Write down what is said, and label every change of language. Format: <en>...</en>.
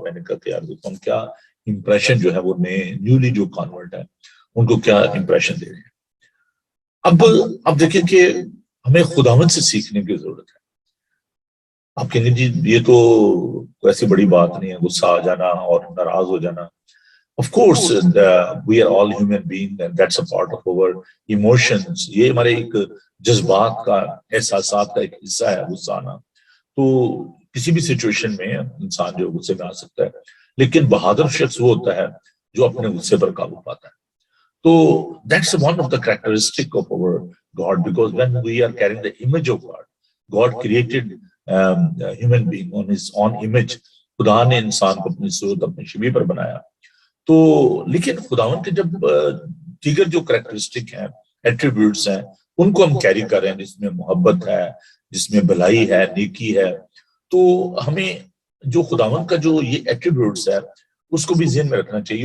<hi>मैंने कहा कि यार देखो हम क्या इंप्रेशन जो है वो नए न्यूली जो कन्वर्ट है उनको क्या इंप्रेशन दे रहे हैं। अब देखिए कि हमें खुदावन से सीखने की जरूरत है। आप कहेंगे जी ये तो ऐसी बड़ी बात नहीं है, गुस्सा आ जाना और नाराज हो जाना।</hi> <en>Of course, we are all human beings and that's a part of our emotions.</en> <hi>ये हमारे एक जज्बात का, एहसासात का एक हिस्सा है गुस्सा आना। तो किसी भी सिचुएशन में इंसान जो गुस्से में आ सकता है, लेकिन बहादुर शख्स वो होता है जो अपने गुस्से पर काबू पाता है।</hi> <en>तो that's one of the characteristic of our God, because when we are carrying the image of God, God created a human being on his own image.</en> <hi>खुदा ने इंसान को अपनी सूरत, अपनी शबीह पर बनाया। तो लेकिन खुदावन के जब दीगर जो कैरेक्टरिस्टिक हैं, एट्रीब्यूट्स हैं, उनको हम कैरी कर रहे हैं, जिसमें मोहब्बत है, जिसमें भलाई है, नेकी है, तो हमें जो खुदावन का जो ये एट्रीब्यूट्स है उसको भी ज़हन में रखना चाहिए।</hi>